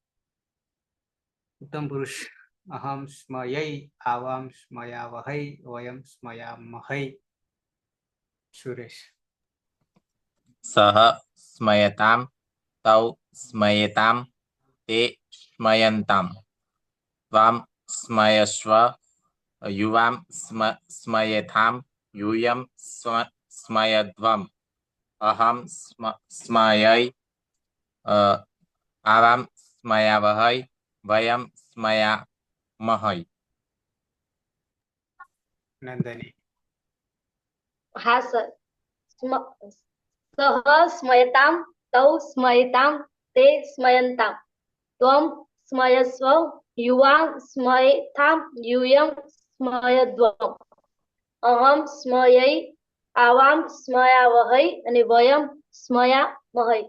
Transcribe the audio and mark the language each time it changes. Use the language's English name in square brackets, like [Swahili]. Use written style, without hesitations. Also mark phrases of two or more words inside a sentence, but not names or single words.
[Sanskrit] ઉત્તમ પુરુષ અહમ સ્મયૈ આવામ સ્મયાવહૈ વયમ સ્મયામહૈ. સુરેશ. સહ સ્મયતામ તૌ સ્મયેતામ તે સ્મયંતામ ત્વામ સ્મયસ્વ યુવામ સ્મયેથામ यूयं स्मयध्वम् अहं स्मयै आवां स्मयावहै वयं स्मयामहै. નંદની. [Gujarati] હા સર. [Sanskrit] સહ સ્મયતામ તૌ સ્મયતામ તે સ્મયંતામ ત્વમ સ્મયસ્વ યુવા સ્મયથામ યુયમ સ્મયદ્વમ અહમ સ્મયૈ આવામ સ્મયાવહૈ અને વયમ સ્મયામહૈ.